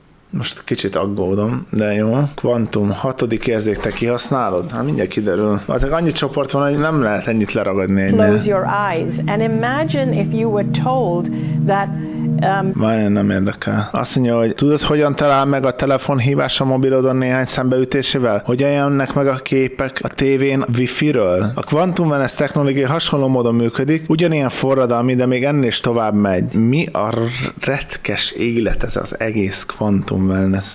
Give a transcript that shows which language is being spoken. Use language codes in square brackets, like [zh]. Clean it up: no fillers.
[hu] Most kicsit aggódom, de jó. Kvantum, hatodik érzék, te kihasználod? Hát mindjárt kiderül. Azok annyi csoport van, hogy nem lehet ennyit leragadni ennyire. [en] Close your eyes and imagine if you were told that... [hu] Majd nem érdekel. Azt mondja, hogy tudod, hogyan talál meg a telefonhívás a mobilodon néhány szembeütésével? Hogyan jönnek meg a képek a tévén a wifi-ről? A Quantum Wellness technológia hasonló módon működik, ugyanilyen forradalmi, de még ennél is tovább megy. Mi a retkes élet ez az egész Quantum Wellness?